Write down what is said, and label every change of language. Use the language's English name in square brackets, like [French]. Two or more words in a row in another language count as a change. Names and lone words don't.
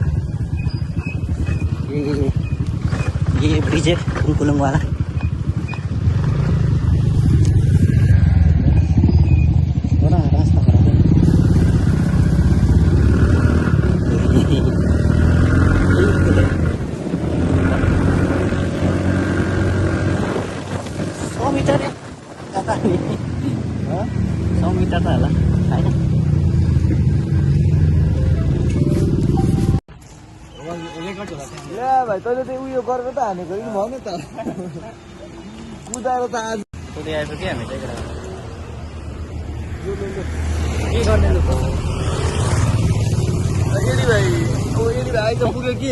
[Hindi] ये ब्रिज है बुंगकुलुंग वाला थोड़ा रास्ता खराब है 100 मीटर है पता नहीं 100 मीटर [Nepali] त होला हैन ले भाइ तैँले चाहिँ उयो गरेर त हानेको कि भन्नु त कुदाएर त आज कुदै आइपुग्यो हामी चाहिँ के गर्ने लु एडी भाइ आइ त पुग्यो के